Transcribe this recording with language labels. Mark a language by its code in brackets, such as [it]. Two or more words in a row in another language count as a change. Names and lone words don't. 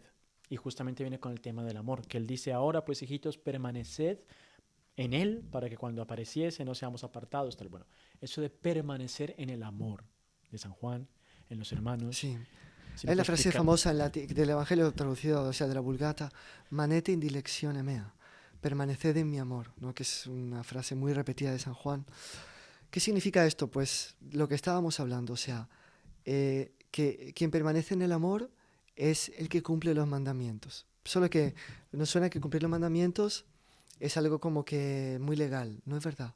[es] Y justamente viene con el tema del amor, que él dice, ahora pues hijitos, permaneced en él para que cuando apareciese no seamos apartados. Tal. Bueno, eso de permanecer en el amor de San Juan, en los hermanos. Sí. Si Es no la puede frase explicar. famosa del Evangelio traducido, o sea, de la Vulgata, [la] manete in dilectione mea, [es] permaneced en mi amor, ¿no? Que es una frase muy repetida de San Juan. ¿Qué significa esto? Pues lo que estábamos hablando, o sea, que quien permanece en el amor es el que cumple los mandamientos. Solo que nos suena que cumplir los mandamientos es algo como que muy legal, no es verdad.